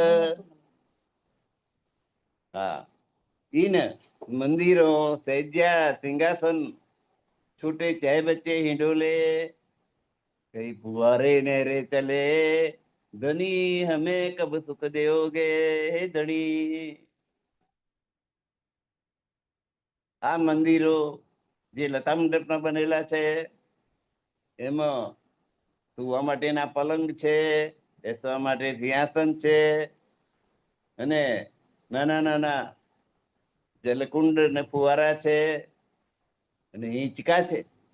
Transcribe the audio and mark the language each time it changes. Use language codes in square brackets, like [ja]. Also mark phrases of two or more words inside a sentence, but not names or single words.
[hi] हाँ, इन मंदिरों सैज्या सिंहासन छूटे चाहे बच्चे हिंडोले कई फुवारे नहरे चले धनी हमें कब सुख देओगे हे धनी. [gu] આ મંદિરો જે લતા મંડપના બનેલા છે એમાં સુવા માટેના પલંગ છે, બેસવા માટે સિંહાસન છે અને નાના નાના જલકુંડ ને ફુવારા છે અને હિંચકા છે.